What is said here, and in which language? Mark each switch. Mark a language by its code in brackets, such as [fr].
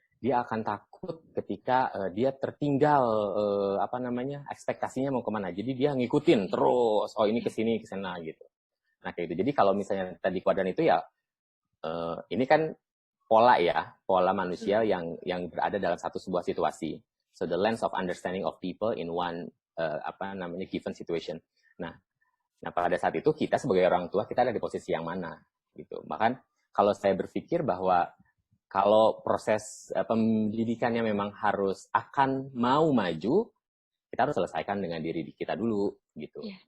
[id] Dia akan takut ketika dia tertinggal ekspektasinya mau kemana. Jadi dia ngikutin terus, oh ini kesini kesana gitu. Nah kayak gitu. Jadi kalau misalnya tadi kuadran itu ya ini kan pola ya, pola manusia yang berada dalam sebuah situasi. [en] So the lens of understanding of people in one given situation. [id] Nah, pada saat itu kita sebagai orang tua kita ada di posisi yang mana gitu. Bahkan kalau saya berpikir bahwa kalau proses pendidikannya memang harus akan mau maju, kita harus selesaikan dengan diri kita dulu gitu.